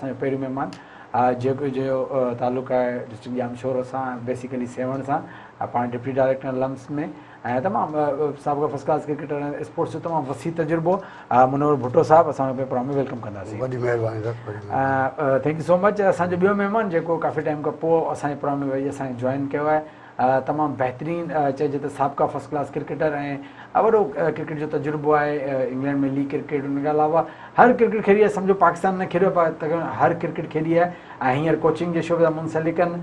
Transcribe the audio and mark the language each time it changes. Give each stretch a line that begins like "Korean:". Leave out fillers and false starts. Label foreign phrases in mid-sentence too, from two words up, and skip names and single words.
Sindhi: असांजो पहिरियों महिमान जेको जो तालुक़ु आहे डिस्ट्रिक्ट जामशोर सां, बेसिकली सेवण सां, पाण
English: deputy director
Sindhi: लम्स में ऐं तमामु साबिक़ा
English: first class cricketer
Sindhi: ऐं स्पोर्ट्स जो तमामु वसी तजुर्बो, मुनवर भुट्टो साहब, असां हुनखे प्रोग्राम में वेलकम कंदासीं। वॾी महिरबानी सर।
English: thank you so much.
Sindhi: असांजो ॿियो महिमान जेको काफ़ी टाइम खां पोइ असांजे प्रोग्राम में वेही असांखे जॉइन कयो आहे, तमामु बहितरीन चइजे त साबिक़ा
English: first class cricketer
Sindhi: ऐं वॾो क्रिकेट जो तजुर्बो आहे। इंग्लैंड में
English: league cricket,
Sindhi: उनखां अलावा हर क्रिकेट खेॾी आहे, सम्झो पाकिस्तान न खेॾियो पर तक़रीबन हर क्रिकेट खेॾी आहे ऐं हींअर कोचिंग जे शोबे सां मुंसलिक आहिनि।